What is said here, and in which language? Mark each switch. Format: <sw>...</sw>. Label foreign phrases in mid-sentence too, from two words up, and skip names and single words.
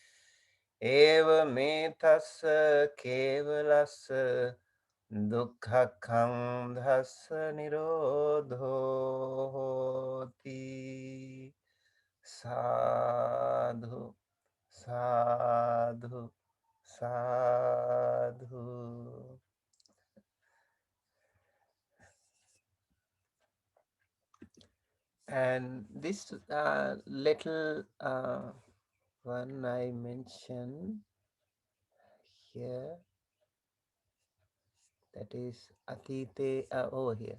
<pi>Eva metassa kevalassa dukkhakham dhassa nirodhoti. Sadhu, sadhu, sadhu.</pi> <en>And this little one I mentioned here, that is Atite over here.</en>